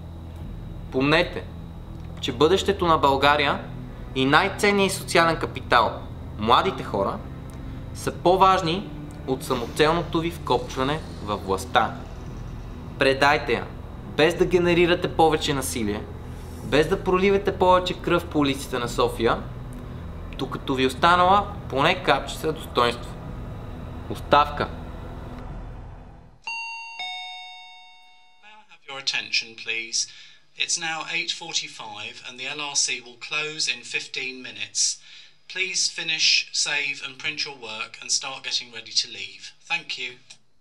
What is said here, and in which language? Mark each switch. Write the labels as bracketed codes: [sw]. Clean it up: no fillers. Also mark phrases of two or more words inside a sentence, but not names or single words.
[bg] Помнете, че бъдещето на България и най-ценният социален капитал, младите хора, са по-важни от самоцелното ви вкопчване във властта. Предайте я, без да генерирате повече насилие, без да проливате повече кръв по улиците на София, докато ви останала поне капчица достоинство. Оставка! [en] Your attention, please. It's now 8:45 and the LRC will close in 15 minutes. Please finish, save and print your work and start getting ready to leave. Thank you.